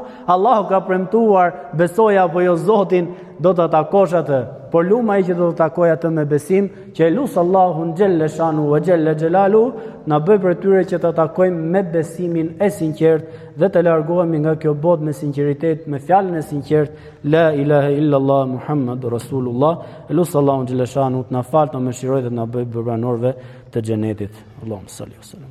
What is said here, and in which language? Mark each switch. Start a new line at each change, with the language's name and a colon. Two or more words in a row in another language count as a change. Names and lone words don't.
Albanian: Allahu ka premtuar, besoja apo jo Zotin, do të takosh atë. Por lumaj që do të takoj atë me besim, që e lusë Allahun
Arabic: جل شأنه وجل جلاله,
Albanian: na bëj për tyre që të takojmë me besimin e sinqert dhe të largohemi nga kjo botë me sinqeritet, me fjalën e sinqert,
Arabic: لا إله إلا الله محمد رسول الله.
Albanian: E lusë Allahun xheleshanu të na falë, të mëshirojë dhe të na bëj banorëve të xhenetit.
Arabic: اللهم صل وسلم.